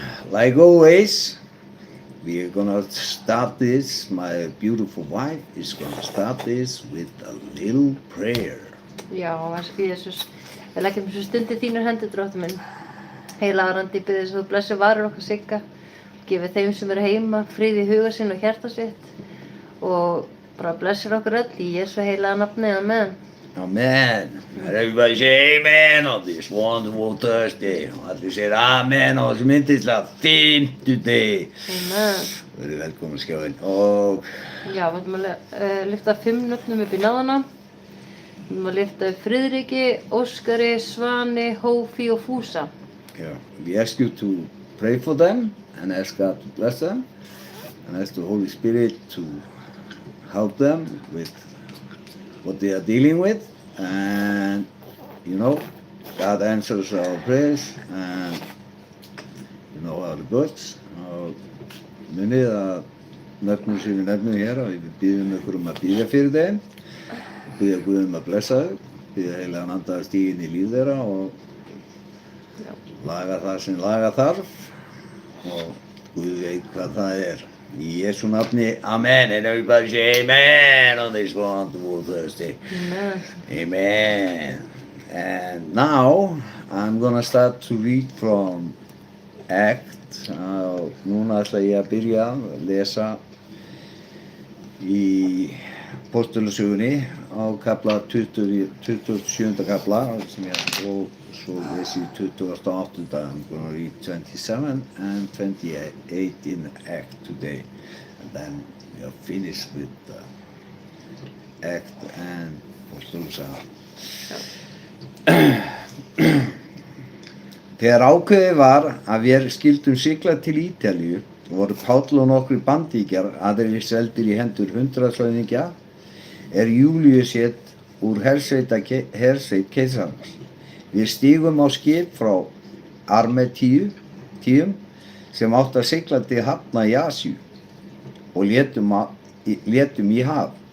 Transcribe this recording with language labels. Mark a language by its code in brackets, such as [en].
[en] Like always, we are gonna start this. My beautiful wife is gonna start this with a little prayer. [is] Já, elsku Jesús. Við leggjum þessu stundi þínar hendur, Drottinn minn. Heilagur andi, ég bið þess að þú blessi varir okkar Sigga. Gefi þeim sem eru heima frið í huga sinn og hjarta sitt. Og bara blessir okkur öll í Jesu heilaga nafni. Amen. Amen. [en] And everybody say amen on this wonderful Thursday. [is] Og allir segir amen á þessum yndislega fimmtudegi. Amen. Verið velkomin skjáinn. Og Já, við ætlum að lyfta 5 nöfnum upp í náðana. Við ætlum að lyfta upp Friðriki, Óskari, Svani, Hófi og Fúsa. [en] yeah, we ask you to pray for them and ask God to bless them and ask the Holy Spirit to help them with what they are dealing with, and you know, God answers our prayers, and you know how it goes. [is] Munið að nöfnum sem við nefnum hér, og við biðjum ykkur að biðja fyrir þeim, biðja Guð að blessa þau, biðja heilagan anda að stíga inn í líf þeirra og laga það sem laga þarf, og Guð veit hvað það er. Í Jesú nafni, amen, [en] and everybody say amen on this wonderful Thursday. Amen. Amen. And now I'm gonna start to read from Acts. [is] Núna ætla ég að byrja að lesa í Postulasögunni á kafla 27. kafla sem ég, og svo lesi 28. [en] I'm gonna read 27 and 28 in Act today, and then we are finished with Act and Postulasögun. [is] Þegar ákveðið var að við skildum sigla til Ítalíu, voru Páll og nokkrir bandíkjar, aðrir seldir í hendur 100 höfðingja, Júlíus hét úr hersveit keisarans. Við stígum á skip frá Armetíum sem átti að sigla til hafna í Asíu og létum í haf.